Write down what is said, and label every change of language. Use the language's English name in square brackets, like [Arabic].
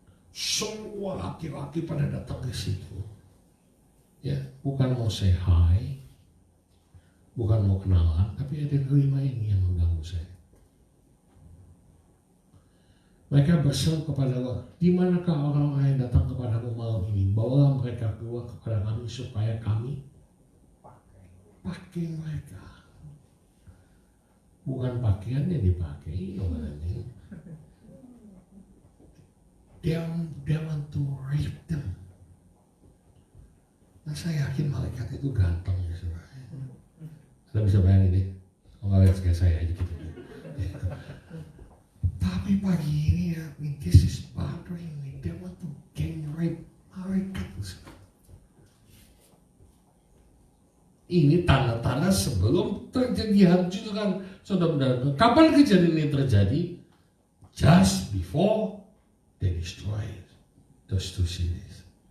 [Indonesian] Semua laki-laki pada datang ke situ, ya, bukan mau [English] say hi, [Indonesian] bukan mau kenalan, tapi ada kelima ini yang mengganggu saya. Mereka berseru kepada Allah, di manakah orang-orang yang datang kepadamu malam ini? Bawalah mereka keluar kepada kami supaya kami pakai mereka. Bukan pakaiannya dipakai, [English] They want to rape them. [Indonesian] Nah, saya yakin malaikat itu ganteng ya, saudara. Anda bisa bayangin deh, kalau lihat kayak saya aja gitu. Ya. Tapi pagi ini ya, [English] this is bothering me. They want to gang rape malaikat. [Indonesian] Ini tanda-tanda sebelum terjadi hancurkan saudara-saudara. Kapan kejadian ini terjadi? [English] Just before they destroyed those two cities.